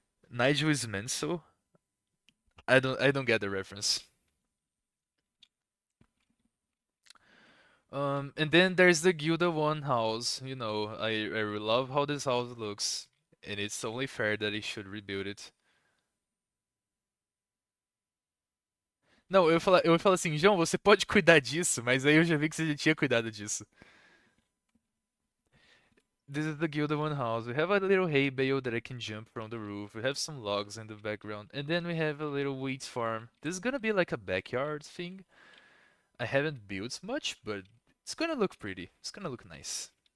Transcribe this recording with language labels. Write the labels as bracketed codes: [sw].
[en] Nigel is menso. I don't get the reference. And then there's the Gilda One house. I really love how this house looks, and it's only fair that he should rebuild it. [pt] Não, eu ia falar assim, João, você pode cuidar disso, mas aí eu já vi que você já tinha cuidado disso. [en] This is the Gilda One house. We have a little hay bale that I can jump from the roof. We have some logs in the background, and then we have a little wheat farm. This is gonna be like a backyard thing. I haven't built much, but it's gonna look pretty. It's gonna look nice.